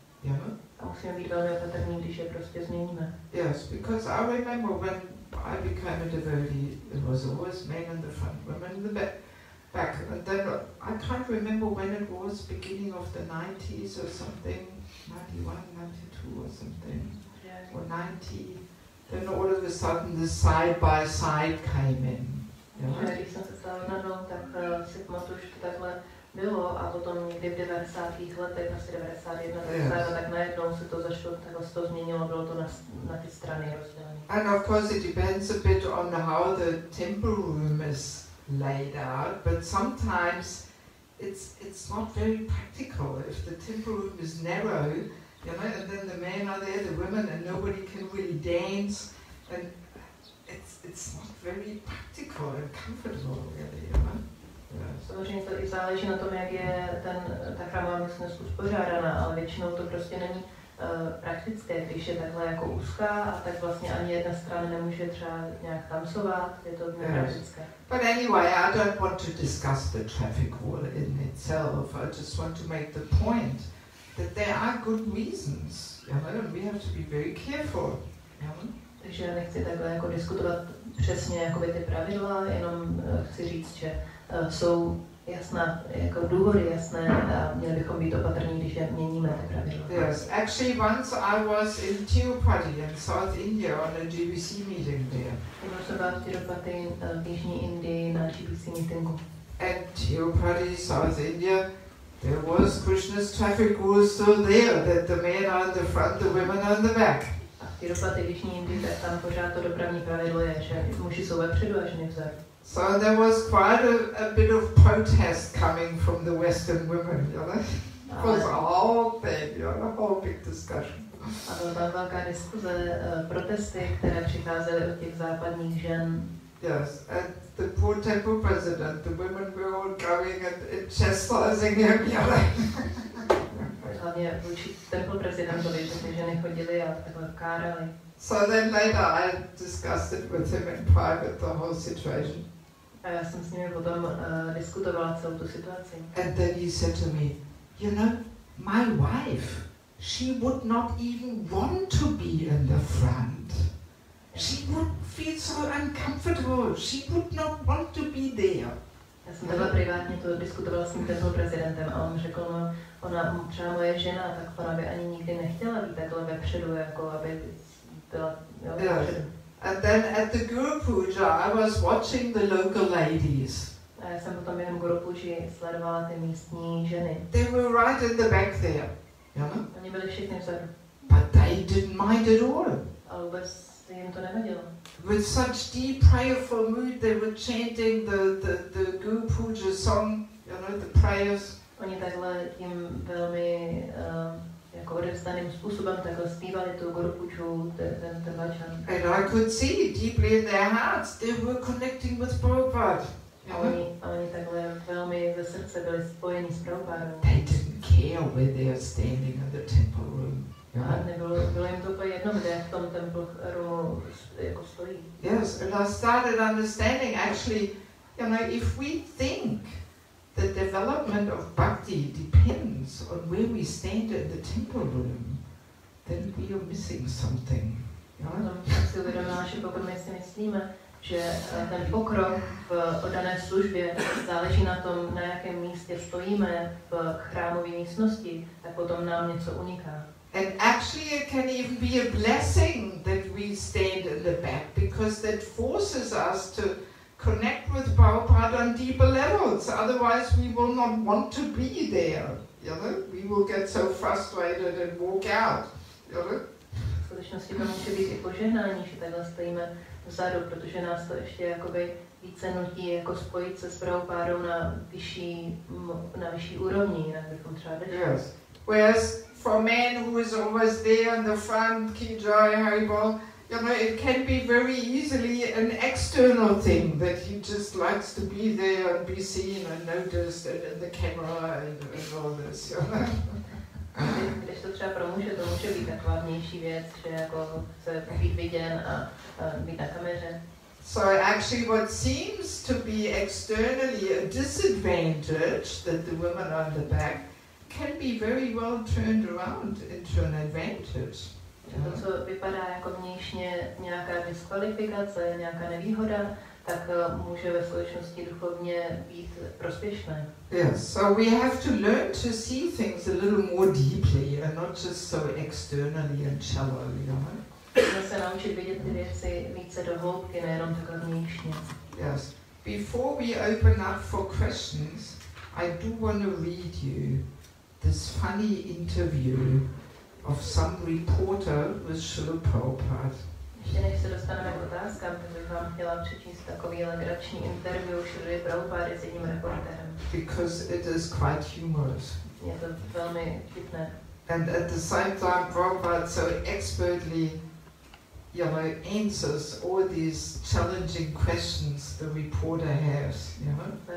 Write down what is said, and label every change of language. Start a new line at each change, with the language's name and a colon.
English: You know?
Czech: A musíme být velmi opatrní, když je prostě změníme.
English: Yes, because I remember when I became a devotee, it was always men in the front, women in the back. And then I can't remember when it was, beginning of the 90s or something, 91, 92 or something, or 90. Then all of a sudden the side by side came in. You know?
Czech: Když jsem se stala jednou, tak si pamatuju, že to takhle bylo a potom někdy v 90. letech, asi 91, yes. Tak najednou se to začalo, takhle se to změnilo, bylo to na ty strany rozdělené.
English: And of course it depends a bit on how the temple room is laid out, but sometimes it's not very practical. If the temple room is narrow, you know, and then the men are there, the women, and nobody can really dance, and it's not very practical and comfortable, really, you know.
Czech: Samozřejmě to i záleží na tom, jak je ta chrámová místnost uspořádaná, ale většinou to prostě není praktické, když je takhle jako úzká a tak vlastně ani jedna strana nemůže třeba nějak tancovat, je to nepraktické.
English: But anyway, I don't want to discuss the traffic rule in itself. I just want to make the point that there are good reasons, you know, and we have to be very careful, you know.
Czech: Takže nechci takhle jako diskutovat přesně jakoby ty pravidla, jenom chci říct, že jsou jasná, jako důvody jasné a měli bychom být opatrní, když je měníme ty pravidla.
English: Yes, actually once I was in Tirupati in South India on a GBC meeting there.
Czech: Jednou jsem byla v Tirupati v Jižní Indii na GBC meetingu.
English: And Tirupati, South India, there was Krishna's traffic rules still there, that the men are in the front, the women are in the back.
Czech: A v Tirupati, v Jižní Indii, tak tam pořád to dopravní pravidlo je, že muži jsou vepředu a ženy vzadu.
English: So there was quite a bit of protest coming from the Western women, you know. It was a whole thing, you know, a whole big discussion.
Czech: A byla tam velká diskuze, protesty, které přicházely od těch západních žen.
English: Yes, and the poor temple president, the women were all going and chastising him, you know.
Czech: Hlavně vůči temple prezidentovi, že ty ženy chodily a takhle kárali.
English: So then later I discussed it with him in private, the whole situation.
Czech: A já jsem s nimi potom diskutovala celou tu situaci.
English: And then he said to me, you know, my wife, she would not even want to be in the front. She would feel so uncomfortable. She would not want to be there.
Czech: Já jsem takhle privátně to diskutovala s tím temple prezidentem a on řekl, no, ona třeba moje žena, tak ona by ani nikdy nechtěla být takhle vepředu, jako aby byla vepředu.
English: And then at the Guru Puja, I was watching the local ladies.
Czech: A já jsem potom během Guru Puji sledovala ty místní ženy.
English: They were right in the back there, you know?
Czech: Oni byli všichni vzadu.
English: But they didn't mind at all.
Czech: Ale vůbec jim to nevadilo.
English: With such deep prayerful mood, they were chanting the Guru Puja song, you know, the prayers.
Czech: Oni takhle tím velmi jako odevzdaným způsobem takhle zpívali tu Guru Puju, ten vačan.
English: And I could see deeply in their hearts, they were connecting with Prabhupada.
Czech: A oni takhle velmi ze srdce byli spojeni s Prabhupádou.
English: They didn't care where they are standing in the temple room.
Czech: A bylo jim to úplně jedno, kde v tom temple roomu jako stojí.
English: Yes, and I started understanding actually, you know, if we think the development of bhakti depends on where we stand in the temple room, then we are missing something.
Czech: Potom jsem si uvědomila, že pokud my si myslíme, že ten pokrok v oddané službě záleží na tom, na jakém místě stojíme v chrámové místnosti, tak potom nám něco uniká.
English: And actually it can even be a blessing that we stand in the back, because that forces us to connect with Prabhupada on deeper levels. Otherwise we will not want to be there. You know? We will get so frustrated and walk out. You know?
Czech: V skutečnosti to může být i požehnání, že takhle stojíme vzadu, protože nás to ještě jakoby více nutí jako spojit se s Prabhupádou na vyšší úrovni, jinak bychom třeba nešli.
English: Yes. Whereas for a man who is always there in the front, Ki Jai, Haribol, you know, it can be very easily an external thing that he just likes to be there and be seen and noticed and in the camera and all this, you know.
Czech: Když to třeba pro muže, to může být taková vnější věc, že jako chce být viděn a být na kameře.
English: So actually what seems to be externally a disadvantage that the women are in the back can be very well turned around into an advantage.
Czech: To, co vypadá jako vnějšně nějaká diskvalifikace, nějaká nevýhoda, tak může ve skutečnosti duchovně být prospěšné.
English: Yes, so we have to learn to see things a little more deeply and not just so externally and shallow, you know.
Czech: Musíme se naučit vidět ty věci více do hloubky, nejenom takhle vnějšně.
English: Yes. Before we open up for questions, I do want to read you this funny interview of some reporter with Srila Prabhupada.
Czech: Ještě než se dostaneme k otázkám, tak bych vám chtěla přečíst takový legrační interview Srily Prabhupády s jedním reportérem.
English: Because it is quite humorous.
Czech: Je to velmi vtipné.
English: And at the same time, Prabhupada so expertly, you know, answers all these challenging questions the reporter has, you know.